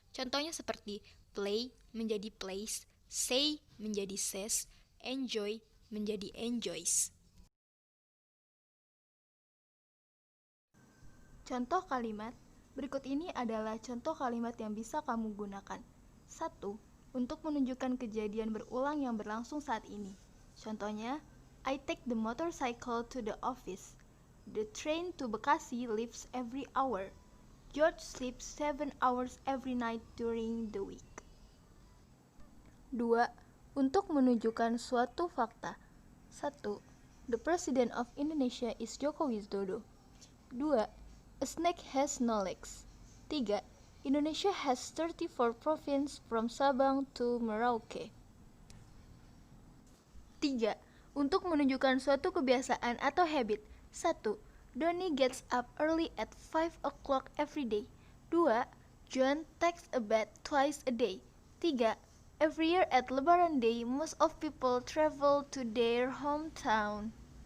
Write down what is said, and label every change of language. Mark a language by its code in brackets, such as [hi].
[id] Contohnya seperti play menjadi plays, say menjadi says, enjoy menjadi enjoys. Contoh kalimat. Berikut ini adalah contoh kalimat yang bisa kamu gunakan. 1. Untuk menunjukkan kejadian berulang yang berlangsung saat ini. Contohnya, [en] I take the motorcycle to the office. The train to Bekasi leaves every hour. George sleeps 7 hours every night during the week. 2. [id] Untuk menunjukkan suatu fakta. 1. [en] The President of Indonesia is Joko Widodo. 2. A snake has no legs. 3. Indonesia has 34 provinces from Sabang to Merauke. 3. [id] Untuk menunjukkan suatu kebiasaan atau habit. 1. [en] Donnie gets up early at 5 o'clock every day. 2. John takes a bath twice a day. 3. Every year at Lebaran Day, most of people travel to their hometown.